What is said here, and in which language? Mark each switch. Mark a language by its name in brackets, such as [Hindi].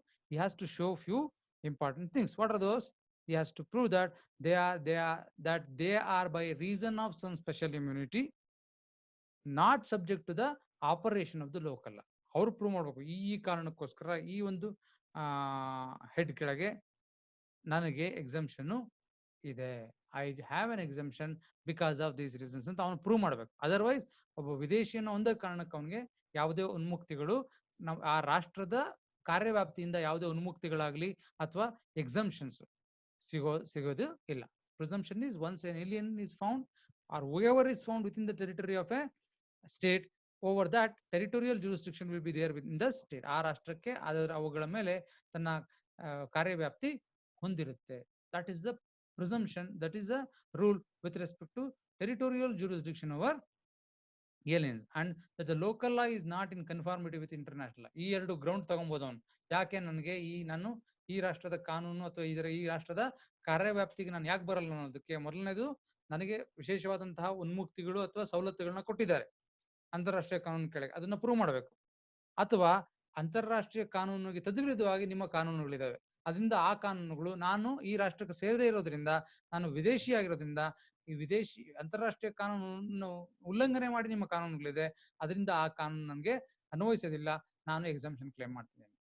[English] He has to show few important things. What are those? He has to prove that they are by reason of some special immunity not subject to the operation of the local law. [Kannada] ಅವ್ರು prove ಮಾಡ್ಬೇಕು ಈ ಕಾರಣಕ್ಕೋಸ್ಕರ ಈ ಒಂದು head ಕೆಳಗೆ ನನಗೆ exemption ಇದೆ, [English] I have an exemption because of these reasons [Kannada] ಅಂತ ಅವನು ಪ್ರೂವ್ ಮಾಡ್ಬೇಕು. ಅದರ್ವೈಸ್ ಒಬ್ಬ ವಿದೇಶಿಯನ್ನು ಒಂದೇ ಕಾರಣಕ್ಕೆ ಅವನಿಗೆ ಯಾವುದೇ ಉನ್ಮುಕ್ತಿಗಳು ಆ ರಾಷ್ಟ್ರದ ಕಾರ್ಯವ್ಯಾಪ್ತಿಯಿಂದ ಯಾವುದೇ ಉನ್ಮುಕ್ತಿಗಳಾಗ್ಲಿ ಅಥವಾ ಎಕ್ಸಂಪ್ಷನ್ಸ್ ಸಿಗೋದು ಇಲ್ಲ. [English] Presumption is once an alien is found or whoever is found within the territory of a state, over that territorial jurisdiction will be there within the state. [Kannada] ಆ ರಾಷ್ಟ್ರಕ್ಕೆ ಅವುಗಳ ಮೇಲೆ ತನ್ನ ಕಾರ್ಯವ್ಯಾಪ್ತಿ ಹೊಂದಿರುತ್ತೆ. [English] That is the presumption, that is a rule with respect to territorial jurisdiction over aliens, and that the local law is not in conformity with international law. [Kannada] ಈ ಎರಡು ground ತಗೊಬಹುದು ಅವನು. ಯಾಕೆ ನನಗೆ ನಾನು ಈ ರಾಷ್ಟ್ರದ ಕಾನೂನು ಅಥವಾ ಈ ರಾಷ್ಟ್ರದ ಕಾರ್ಯವ್ಯಾಪ್ತಿಗೆ ನಾನು ಯಾಕೆ ಬರಲ್ಲ ಅನ್ನೋದಕ್ಕೆ ಮೊದಲನೇದು, ನನಗೆ ವಿಶೇಷವಾದಂತಹ ಉನ್ಮುಕ್ತಿಗಳು ಅಥವಾ ಸವಲತ್ತುಗಳನ್ನ ಕೊಟ್ಟಿದ್ದಾರೆ ಅಂತಾರಾಷ್ಟ್ರೀಯ ಕಾನೂನು ಕೆಳಗೆ, ಅದನ್ನ ಪ್ರೂವ್ ಮಾಡಬೇಕು. ಅಥವಾ ಅಂತಾರಾಷ್ಟ್ರೀಯ ಕಾನೂನಿಗೆ ತದ್ವಿರುದ್ಧವಾಗಿ ನಿಮ್ಮ ಕಾನೂನುಗಳಿದಾವೆ, ಅದರಿಂದ ಆ ಕಾನೂನುಗಳು ನಾನು ಈ ರಾಷ್ಟ್ರಕ್ಕೆ ಸೇರದೇ ಇರೋದ್ರಿಂದ, ನಾನು ವಿದೇಶಿಯಾಗಿರೋದ್ರಿಂದ ಈ ವಿದೇಶಿ ಅಂತಾರಾಷ್ಟ್ರೀಯ ಕಾನೂನನ್ನು ಉಲ್ಲಂಘನೆ ಮಾಡಿ ನಿಮ್ಮ ಕಾನೂನುಗಳಿದೆ, ಅದರಿಂದ ಆ ಕಾನೂನು ನನಗೆ ಅನ್ವಯಿಸೋದಿಲ್ಲ, ನಾನು ಎಕ್ಸಂಪ್ಷನ್ ಕ್ಲೇಮ್ ಮಾಡ್ತಿದ್ದೇನೆ.